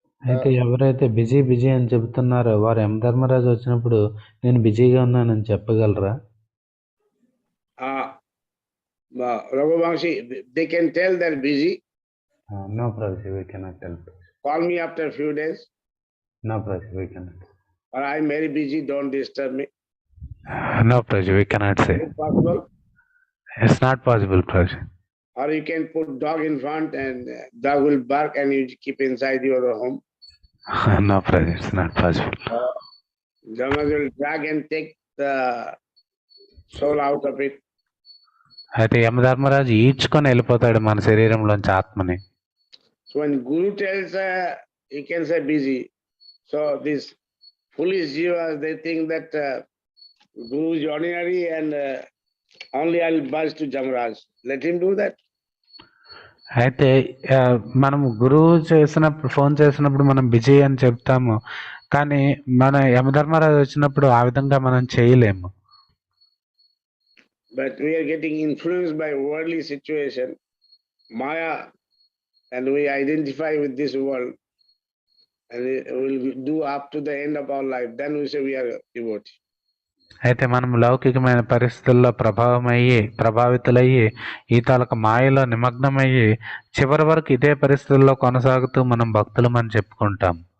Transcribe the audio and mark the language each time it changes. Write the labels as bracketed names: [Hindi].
[Telugu] అయితే ఎవరైతే బిజీ అని చెబుతున్నారో వారు యమధర్మరాజు వచ్చినప్పుడు నేను బిజీగా ఉన్నానని చెప్పగలరా? [English] Raghuvanshi, they can tell they're busy. No, Prabhuji, we cannot tell. Call me after a few days. No, Prabhuji, we cannot. Or I'm very busy, don't disturb me. No, Prabhuji, we cannot say. Is it possible? It's not possible, Prabhuji. Or you can put dog in front and dog will bark and you keep inside your home. No, Prabhuji, it's not possible. Jamraj will drag and take the soul out of it. [Telugu] అయితే యమధర్మరాజు ఈడ్చుకొని వెళ్ళిపోతాడు మన శరీరంలోంచి ఆత్మని. [English] So when Guru tells, you can say busy. So these foolish jivas, they think that Guru is ordinary and only I'll buzz to Jamraj. Let him do that. [Telugu] అయితే మనం గురువు phone చేసినప్పుడు మనం busy అని చెప్తాము, కానీ మన యమధర్మరాజు వచ్చినప్పుడు ఆ విధంగా మనం చేయలేము. [English] But we are getting influenced by worldly situation, Maya, and we identify with this world, and we will do up to the end of our life. Then we say we are devotee. [Telugu] అయితే మనం లౌకికమైన పరిస్థితుల్లో ప్రభావితులయ్యి ఈ తాలూకు మాయలో నిమగ్నమయ్యి చివరి వరకు ఇదే పరిస్థితుల్లో కొనసాగుతూ మనం భక్తులమని చెప్పుకుంటాం.